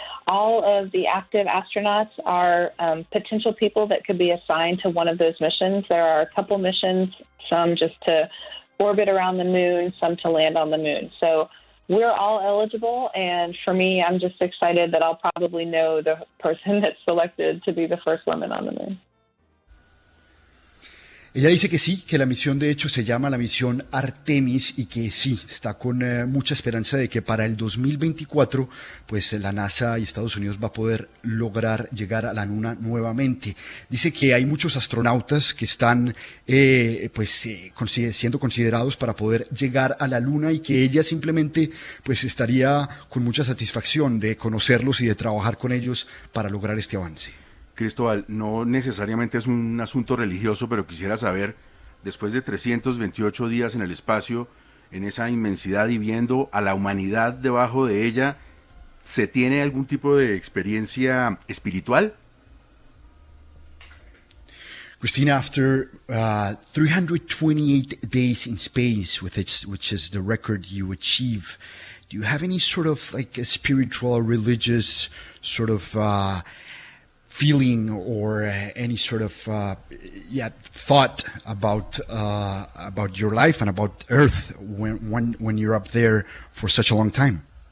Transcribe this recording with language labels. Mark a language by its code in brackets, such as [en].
[en] All of the active astronauts are potential people that could be assigned to one of those missions. There are a couple missions, some just to orbit around the moon, some to land on the moon. So we're all eligible, and for me, I'm just excited that I'll probably know the person that's selected to be the first woman on the moon. [es] Ella dice que sí, que la misión de hecho se llama la misión Artemis y que sí, está con mucha esperanza de que para el 2024 pues la NASA y Estados Unidos va a poder lograr llegar a la Luna nuevamente. Dice que hay muchos astronautas que están siendo considerados para poder llegar a la Luna y que ella simplemente pues estaría con mucha satisfacción de conocerlos y de trabajar con ellos para lograr este avance. Cristóbal, no necesariamente es un asunto religioso, pero quisiera saber, después de 328 días en el espacio, en esa inmensidad y viendo a la humanidad debajo de ella, ¿se tiene algún tipo de experiencia espiritual? [en] Christina, after 328 days in space, which is the record you achieve, do you have any sort of like a spiritual, religious sort of feeling or any sort of thought about your life and about Earth when you're up there for such a long time?